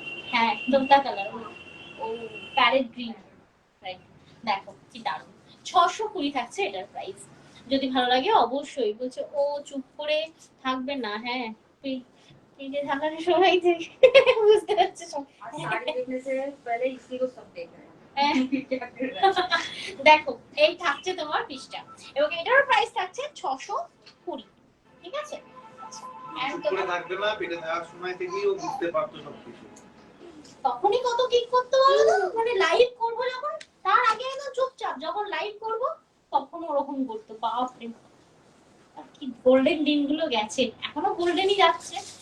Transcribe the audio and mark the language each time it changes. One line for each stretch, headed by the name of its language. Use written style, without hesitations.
Bangla: হ্যাঁ তোতা কালার, ও parrot green, right. দেখো কি দারুণ, 620 থাকছে এটার প্রাইস। যদি ভালো লাগে অবশ্যই। বলছে ও চুপ করে থাকবে না, হ্যাঁ পেজে থাকার সময় থেকে বুঝতে পারছি সব।
Hindi: और साड़ी देखने से पहले इसी को सब देख रहे हैं
Bangla: হ্যাঁ।
Hindi: क्या कर रहा है।
Bangla: দেখো এই থাকছে তোমার পিসটা, এবং এটার প্রাইস থাকছে 620, ঠিক আছে। আচ্ছা and চুপ করে থাকবে না, পেটে থাকার সময় থেকেই ও বুঝতে পারতো সবকিছু। তখনই কত কিক করতে বলো তো, মানে লাইভ করবো যখন, তার আগে একদম চুপচাপ, যখন লাইভ করবো তখন ওরকম করতো, বাপরে আর কি গোল্ডেন দিনগুলো গেছে, এখনো গোল্ডেনই যাচ্ছে।